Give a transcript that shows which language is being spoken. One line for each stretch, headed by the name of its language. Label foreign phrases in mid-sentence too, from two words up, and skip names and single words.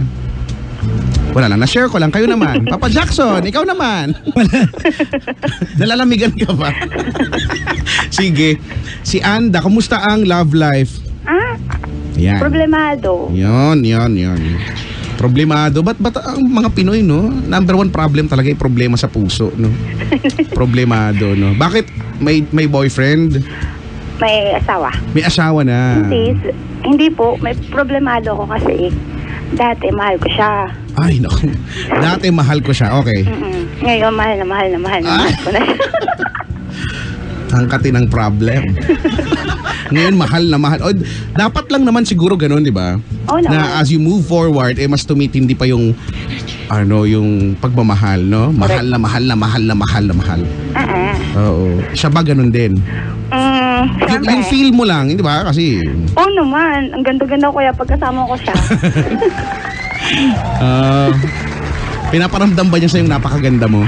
Filipino: Wala lang, na-share ko lang. Kayo naman. Papa Jackson, ikaw naman. Nalalamigan ka ba? Sige. Si Anda, kumusta ang
English: love life?
Filipino: Yan. Problemado. Yon. Problemado. Ba't ang mga Pinoy, no?
English: Number one problem
Filipino: talaga yung problema sa puso, no? Problemado, no? Bakit? May boyfriend? May asawa. May asawa na. Hindi po. May problemado ako kasi dati mahal ko siya. Ay, naku. Dati mahal ko siya. Okay. Ngayon mahal na mahal ko na siya. Ang kati ng problem. Ngayon mahal na mahal. O, dapat lang naman siguro ganun, di ba? Oo naman.
English: Na as you move forward,
Filipino: mas tumitindi pa yung yung pagmamahal, no? Mahal na mahal na mahal na mahal na mahal. Oo. Siya ba ganun din? Siyempre. Yung feel mo lang, di ba? Kasi Oo naman. Ang ganda-ganda ko kaya pagkasama ko siya. pinaparamdam ba niya sa'yo yung napakaganda mo?